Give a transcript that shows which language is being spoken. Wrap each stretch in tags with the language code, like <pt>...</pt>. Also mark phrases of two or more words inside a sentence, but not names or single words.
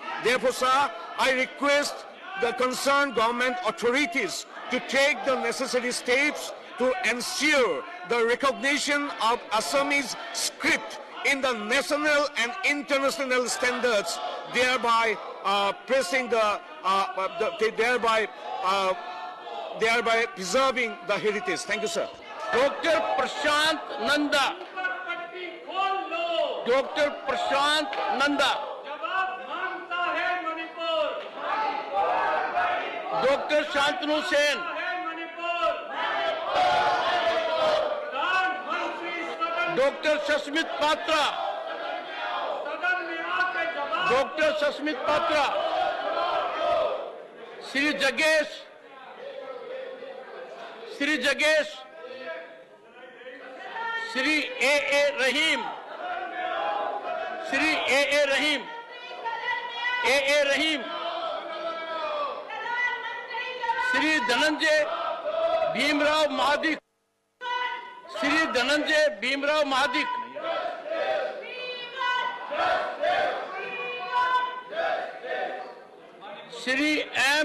<en>Therefore, sir, I request the concerned government authorities to take the necessary steps to ensure the recognition of Assamese script in the national and international standards, thereby thereby preserving the heritage. Thank you, sir. Dr. Prashant Nanda. Dr. Prashant Nanda. Dr. Shantanu Sen. Dr. Sasmit Patra. Dr. Sasmit Patra. Shri Jagesh. Shri Jagesh. Shri A.A. Rahim. Shri A.A. Rahim. A.A. Rahim. Shri Dhananjay Bhimrao Mahadik. Shri Dhananjay Bhimrao Mahadik. Shri M.</en>